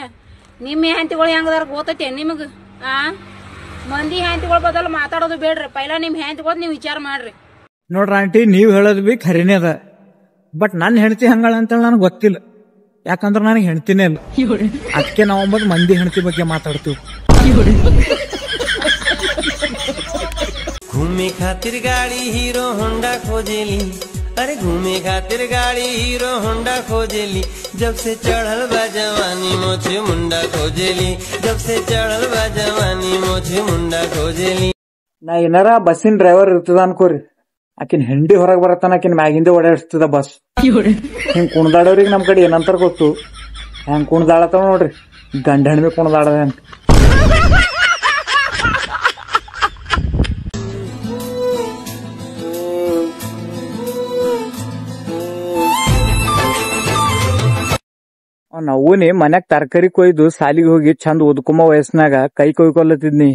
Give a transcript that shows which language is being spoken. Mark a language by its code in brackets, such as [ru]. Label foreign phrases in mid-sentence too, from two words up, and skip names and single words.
[kn] ನಿಮ್ಮ ಹೆಂತಿಗಳು ಹೆಂಗದಾರ ಗೊತ್ತೈತೆ ನಿಮಗೆ? ಮಂದಿ ಹೆಂತಿಗಳ ಬದಲು ಮಾತಾಡೋದು ಬೇಡ್ರಿ. ಪೈಲ ನಿಮ್ಮ ಹೆಂತಿಗಳು ನೀವು ವಿಚಾರ ಮಾಡ್ರಿ. ನೋಡ್ರ ಆಂಟಿ, ನೀವ್ ಹೇಳೋದು ಬಿ ಖರೀನೇ ಅದ. ಬಟ್ ನನ್ನ ಹೆಂಡತಿ ಹಂಗಳ ಅಂತೇಳಿ ನನಗೆ ಗೊತ್ತಿಲ್ಲ. ಯಾಕಂದ್ರೆ ನನಗೆ ಹೆಂಡತಿನೇ ಇಲ್ಲ. ಅದಕ್ಕೆ ನಾವು 9 ಮಂದಿ ಹೆಂಡತಿ ಬಗ್ಗೆ ಮಾತಾಡ್ತೀವಿ. [bho] घूमे खातिर गाड़ी हीरो होंडा खोजेली, अरे घूमे खातिर गाड़ी हीरो होंडा खोजेली. जब से चढ़ल बा जवानी मोछे मुंडा खोजेली, जब से चढ़ल बा जवानी मोछे मुंडा खोजेली. [kn] ನಾ ಏನಾರ ಬಸ್ಸಿನ ಡ್ರೈವರ್ ಇರ್ತದ ಅನ್ಕೋರಿ, ಆಕಿನ ಹೆಂಡಿ ಹೊರಗೆ ಬರತ್ತಾನ, ಆಕಿನ ಮ್ಯಾಗಿಂದ ಓಡಾಡಿಸ್ತದ ಬಸ್. ಹಿಂಗ್ ಕುಣ್ದಾಡೋರಿಗೆ ನಮ್ ಕಡೆ ಏನಂತಾರ ಗೊತ್ತು? ಹೆಂಗ್ ಕುಣ್ದಾಡತಾವ ನೋಡ್ರಿ, ಗಂಡ ಹೆಣ್ಮಿ ಕುಣ್ದಾಡದ ಅಂತ. ನವ್ವುನಿ ಮನ್ಯಾಗ ತರಕಾರಿ ಕೊಯ್ದು ಸಾಲಿಗೆ ಹೋಗಿ ಚಂದ ಓದ್ಕೊಂಬ ವಯಸ್ಸಿನಾಗ ಕೈ ಕೊಯ್ಕೊಲ್ಲತ್ತಿದ್ನಿ.